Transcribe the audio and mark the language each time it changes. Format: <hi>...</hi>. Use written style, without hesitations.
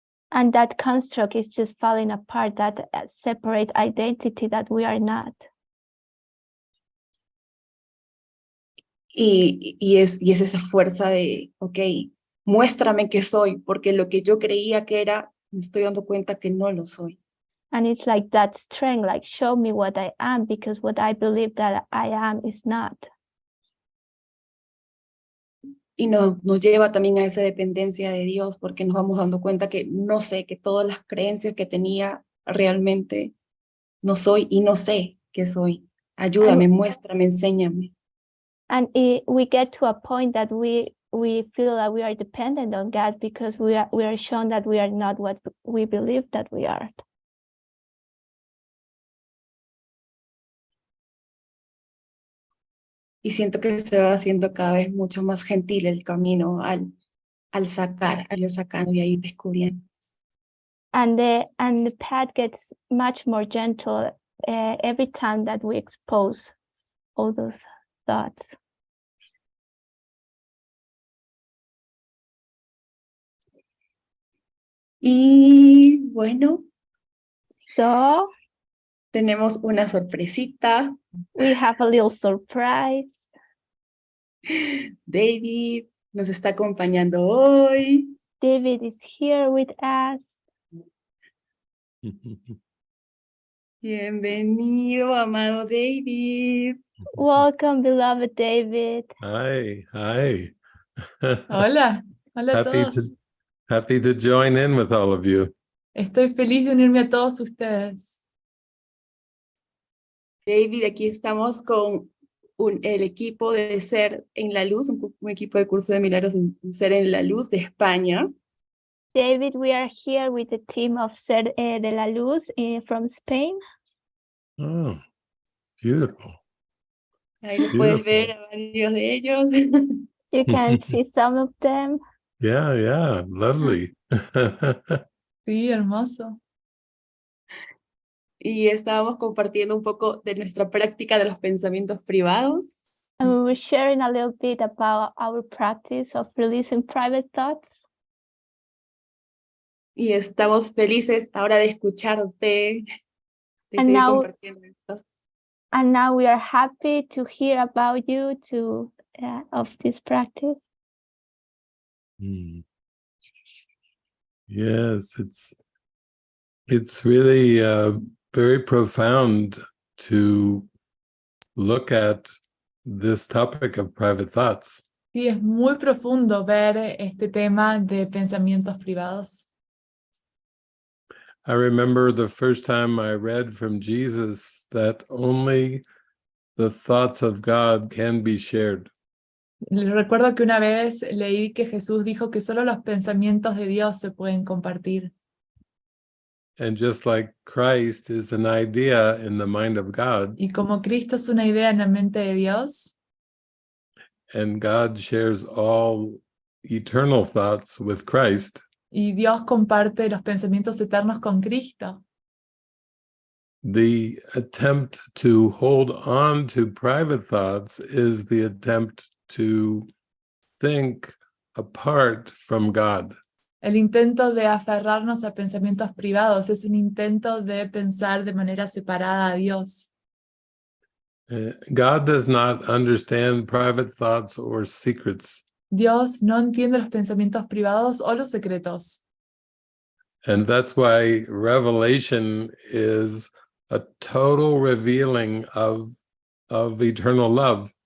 <en>And that construct is just falling apart, that separate identity that we are not.</en> <es>Y es esa fuerza de, ok, muéstrame qué soy, porque lo que yo creía que era, me estoy dando cuenta que no lo soy.</es> <en>And it's like that strength, like show me what I am, because what I believe that I am is not.</en> <es>Y nos lleva también a esa dependencia de Dios, porque nos vamos dando cuenta que no sé, que todas las creencias que tenía realmente no soy y no sé qué soy. Ayúdame, muéstrame, enséñame.</es> <en>And we get to a point that we feel that we are dependent on God because we are shown that we are not what we believe that we are.</en> <es>Y siento que se va haciendo cada vez mucho más gentil el camino al ir sacando y ahí descubriendo.</es> <en>And the path gets much more gentle every time that we expose all those thoughts.</en> <es>Y bueno,</es> <en>So</en> <es>tenemos una sorpresita.</es> <en>we have a little surprise.</en> <es>David nos está acompañando hoy.</es> <en>David is here with us.</en> <es>Bienvenido, amado David.</es> <en>Welcome, beloved David. Hi.</en> <es>Hola a todos.</es> <en>Happy to join in with all of you.</en> <es>Estoy feliz de unirme a todos ustedes. David, aquí estamos con el equipo de Ser en la Luz, un equipo de Curso de Milagros en Ser en la Luz de España.</es> <en>David, we are here with the team of Ser de la Luz from Spain. Oh, beautiful.</en> <es>Ahí los puedes ver a varios de ellos.</es> <en>You can see some of them. Yeah, lovely.</en> <es>Sí, hermoso. Y estábamos compartiendo un poco de nuestra práctica de los pensamientos privados.</es> <en>And we were sharing a little bit about our practice of releasing private thoughts.</en> <es>Y estamos felices ahora de escucharte, de</es> <en>And</en> <es>seguir</es> <en>now-</en> <es>compartiendo esto.</es> <en>And now we are happy to hear about you of this practice. Mm. Yes, it's really very profound to look at this topic of private thoughts.</en> <es>Sí, es muy profundo ver este tema de pensamientos privados.</es> <en>I remember the first time I read from Jesus that only the thoughts of God can be shared.</en> <es>Recuerdo que una vez leí que Jesús dijo que solo los pensamientos de Dios se pueden compartir.</es> <en>And just like Christ is an idea in the mind of God,</en> <es>Y como Cristo es una idea en la mente de Dios,</es> <en>and God shares all eternal thoughts with Christ,</en> <es>y Dios comparte los pensamientos eternos con Cristo,</es> <en>the attempt to hold on to private thoughts is the attempt to think apart from God.</en> <es>el intento de aferrarnos a pensamientos privados es un intento de pensar de manera separada a Dios.</es> <en>God does not understand private thoughts or secrets.</en> <es>Dios no entiende los pensamientos privados o los secretos.</es> <en>And that's why revelation is a total revealing of eternal love.</en>